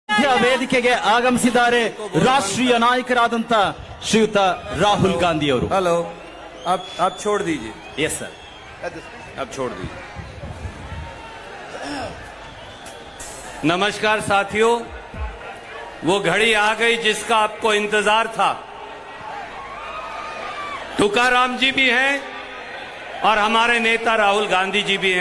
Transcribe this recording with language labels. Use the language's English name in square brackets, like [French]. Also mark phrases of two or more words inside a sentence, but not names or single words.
[Kannada] ಮಧ್ಯ ವೇದಿಕೆಗೆ ಆಗಮಿಸಿದ್ದಾರೆ ರಾಷ್ಟ್ರೀಯ ನಾಯಕರಾದಂತ ಶ್ರೀಯುತ ರಾಹುಲ್ ಗಾಂಧಿ ಅವರು. [Hindi] हेलो, आप छोड़ दीजिए. [English] Yes sir, [Hindi] आप छोड़ दीजिए. नमस्कार साथियों, वो घड़ी आ गई जिसका आपको इंतजार था. तुकाराम जी भी हैं और हमारे नेता राहुल गांधी जी भी हैं.